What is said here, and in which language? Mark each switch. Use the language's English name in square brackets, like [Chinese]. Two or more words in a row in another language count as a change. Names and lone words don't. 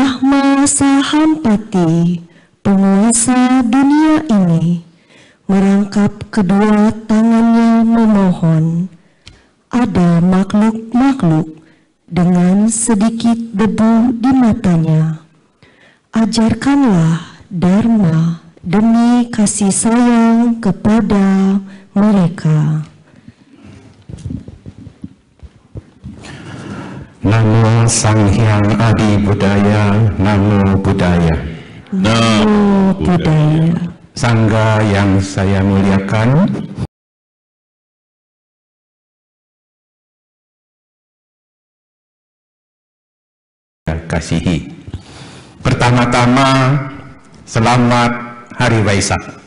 [Indonesian] Brahma Sahampati, penguasa dunia ini, merangkap kedua tangannya memohon. Ada makhluk-makhluk dengan sedikit debu di matanya. Ajarkanlah Dharma demi kasih sayang kepada mereka. [Pali] Namo Sang Hyang Adi Budaya, Namo Buddhaya. Namo Buddhaya. [Indonesian] Sangga yang saya muliakan, kasihi. Pertama-tama, selamat Hari Waisak.